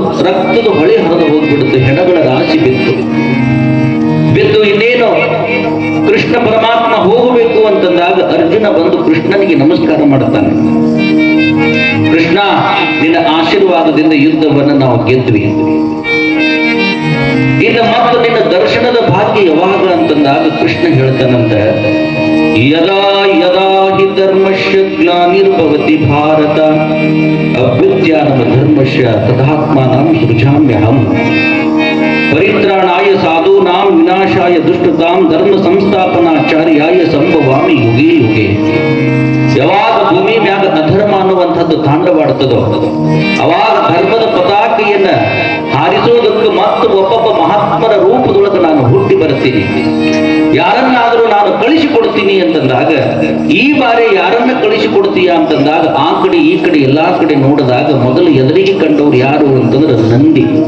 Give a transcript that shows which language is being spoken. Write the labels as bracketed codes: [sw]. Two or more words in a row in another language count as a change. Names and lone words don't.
[kn] ರಕ್ತದ ಹೊಳೆ ಹರಿದು ಹೋಗ್ಬಿಡುತ್ತೆ, ಹೆಣಗಳ ರಾಶಿ ಬಿತ್ತು. ಇನ್ನೇನು ಕೃಷ್ಣ ಪರಮಾತ್ಮ ಹೋಗಬೇಕು ಅಂತಂದಾಗ ಅರ್ಜುನ ಬಂದು ಕೃಷ್ಣನಿಗೆ ನಮಸ್ಕಾರ ಮಾಡ್ತಾನೆ. ಕೃಷ್ಣ, ನಿನ್ನ ಆಶೀರ್ವಾದದಿಂದ ಯುದ್ಧವನ್ನು ನಾವು ಗೆದ್ವಿ. ಇನ್ನು ಮತ್ತು ನಿನ್ನ ದರ್ಶನದ ಭಾಗ್ಯ ಯಾವಾಗ ಅಂತಂದಾಗ ಕೃಷ್ಣ ಹೇಳ್ತಾನಂತ, [sa] ಯದಾ ಯದಾ ಹಿ ಧರ್ಮಸ್ಯ ಗ್ಲಾನಿರ್ಭವತಿ ಭಾರತ ಅಭ್ಯುತ್ಥಾನಂ ಧರ್ಮಸ್ಯ ತದಾತ್ಮಾನಂ ಸೃಜಾಮ್ಯಹಂ ಪರಿತ್ರಾಣಾಯ ಸಾಧೂನಾಂ ವಿನಾಶಾಯ ದುಷ್ಟತಾಂ ಧರ್ಮ ಸಂಸ್ಥಾಪನಾಚಾರ್ಯಾಯ ಸಂಭವಾಮಿ ಯುಗೇ ಯುಗೇ. [kn] ಯಾವಾಗ ಭೂಮಿ ಮ್ಯಾಗ ಅಧರ್ಮ ಅನ್ನುವಂಥದ್ದು ತಾಂಡವಾಡ್ತದೋ ಅವಾಗ ಧರ್ಮದ ಪತಾಕೆಯನ್ನ ಹಾರಿಸೋದಕ್ಕೆ ಮತ್ತು ಒಬ್ಬೊಬ್ಬ ಮಹಾತ್ಮರ ರೂಪದೊಳಗೆ ನಾನು ಹುಟ್ಟಿ ಬರ್ತೀನಿ. ಯಾರನ್ನಾದರೂ ನಾನು ಕಳಿಸಿಕೊಡ್ತೀನಿ ಅಂತಂದಾಗ, ಈ ಬಾರಿ ಯಾರನ್ನ ಕಳಿಸಿಕೊಡ್ತೀಯ ಅಂತಂದಾಗ ಆ ಕಡೆ ಈ ಕಡೆ ಎಲ್ಲಾ ಕಡೆ ನೋಡಿದಾಗ ಮೊದಲು ಎದುರಿಗೆ ಕಂಡವ್ರು ಯಾರು ಅಂತಂದ್ರೆ ನಂದಿ.